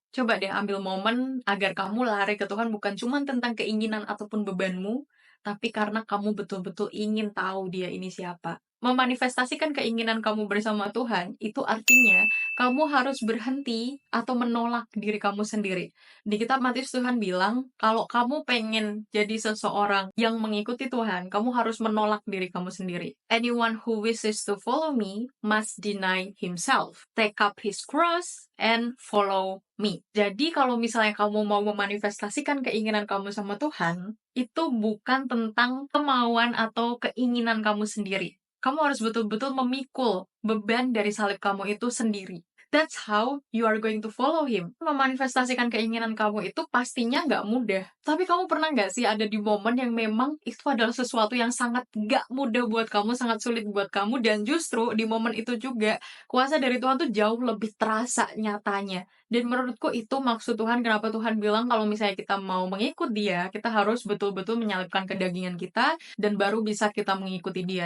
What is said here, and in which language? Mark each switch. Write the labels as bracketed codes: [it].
[id] Coba deh ambil momen agar kamu lari ke Tuhan bukan cuman tentang keinginan ataupun bebanmu, tapi karena kamu betul-betul ingin tahu Dia ini siapa. Memanifestasikan keinginan kamu bersama Tuhan, itu artinya kamu harus berhenti atau menolak diri kamu sendiri. Di kitab Matius Tuhan bilang, kalau kamu pengen jadi seseorang yang mengikuti Tuhan, kamu harus menolak diri kamu sendiri. [en] Anyone who wishes to follow me must deny himself, take up his cross, and follow me. [id] Jadi kalau misalnya kamu mau memanifestasikan keinginan kamu sama Tuhan, itu bukan tentang kemauan atau keinginan kamu sendiri. Kamu harus betul-betul memikul beban dari salib kamu itu sendiri. [en] That's how you are going to follow him. [id] Memanifestasikan keinginan kamu itu pastinya nggak mudah. Tapi kamu pernah nggak sih ada di momen yang memang itu adalah sesuatu yang sangat nggak mudah buat kamu, sangat sulit buat kamu, dan justru di momen itu juga kuasa dari Tuhan tuh jauh lebih terasa nyatanya. Dan menurutku itu maksud Tuhan, kenapa Tuhan bilang kalau misalnya kita mau mengikut Dia, kita harus betul-betul menyalipkan kedagingan kita, dan baru bisa kita mengikuti Dia.